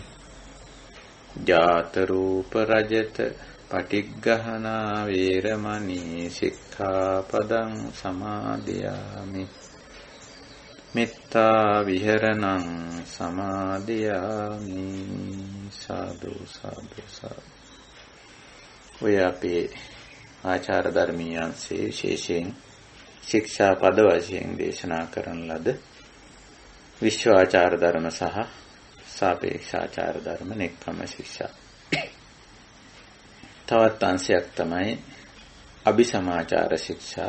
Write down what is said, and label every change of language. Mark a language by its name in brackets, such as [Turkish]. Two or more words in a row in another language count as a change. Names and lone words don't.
[Pali] ජාත රූප රජත පටිග්ගහනා වේරමණී සික්ඛාපදං සමාදියාමි. මෙත්තා විහරණං සමාදියාමි. [Sinhala] සාදු සාදු සාදු. ඔය අපේ ආචාර ධර්මීයන්සේ විශේෂයෙන් ශික්ෂා පද වශයෙන් දේශනා කරන ලද විශ්වාචාර ධර්ම සහ සාපේක්ෂාචාර ධර්ම නෙක්ඛම්ම ශික්ෂා. තවත් අංශයක් තමයි අபிසමාචාර ශික්ෂා.